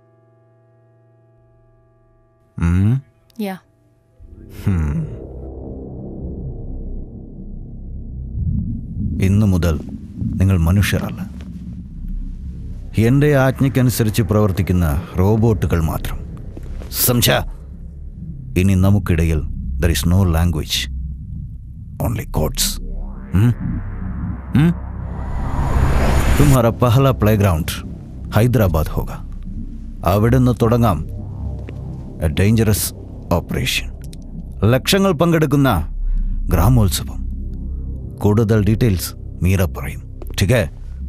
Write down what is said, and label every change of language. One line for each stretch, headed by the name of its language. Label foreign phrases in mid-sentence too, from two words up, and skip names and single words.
Malayalam: ഇന്നു മുതൽ നിങ്ങൾ മനുഷ്യരല്ല, എൻ്റെ ആജ്ഞയ്ക്കനുസരിച്ച് പ്രവർത്തിക്കുന്ന റോബോട്ടുകൾ മാത്രം. സംശ. ഇനി നമുക്കിടയിൽ
English: there is no language, only codes.
Hindi: तुम्हारा पहला प्लेग्राउंड हैदराबाद होगा.
Malayalam: അവിടെ നിന്ന് തുടങ്ങാം
English: a dangerous operation.
Malayalam: ലക്ഷങ്ങൾ പങ്കെടുക്കുന്ന ഗ്രാമോത്സവം. കൂടുതൽ ഡീറ്റെയിൽസ് മീര പറയും.
Hindi: ठीक है?